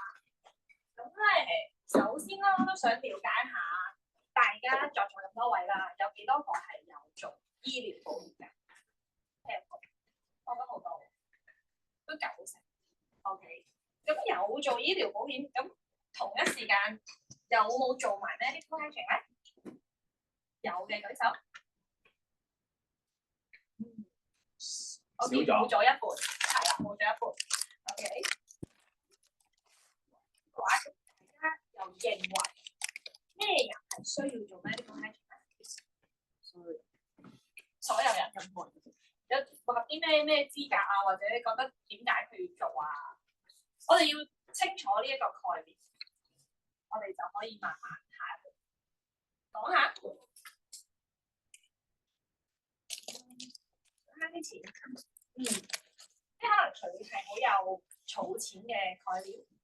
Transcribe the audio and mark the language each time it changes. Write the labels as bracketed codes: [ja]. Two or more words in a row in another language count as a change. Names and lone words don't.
[yue] 咁咧，首先啦，我都想了解下大家在座咁多位啦，有幾多個係有做醫療保險嘅？我覺得好多，都90%。OK， 咁有做醫療保險，咁同一時間有冇做埋 [en] medical hedging [yue] 咧？有嘅舉手。我見冇咗一半，係啦，冇咗一半。OK， 嘅話，大家又認為咩人係需要做 [en] medical hedging [yue] 咧？所有人咁半，有符合啲咩資格啊？或者覺得點解佢要做啊？我哋要清楚呢一個概念，我哋就可以慢慢下一步講下。慳啲錢，即係可能佢係好有儲錢嘅概念。